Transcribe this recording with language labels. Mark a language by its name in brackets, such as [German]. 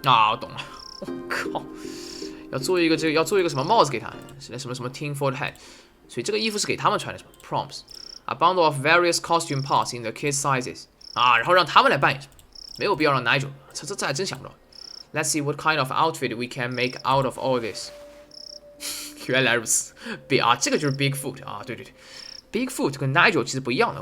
[Chinese] 我懂了。我靠，要做一个什么帽子给他，是什么 tinfoil hat， 所以这个衣服是给他们穿的，什么 prompts。 [English] A bundle of various costume parts in the kids' sizes。 [Chinese] 然后让他们来扮演，没有必要让 Nigel。这还真想不到。 [English] Let's see what kind of outfit we can make out of all this 。 [Chinese] 原来如此，这个就是 Bigfoot 对，Bigfoot 跟 Nigel 其实不一样的。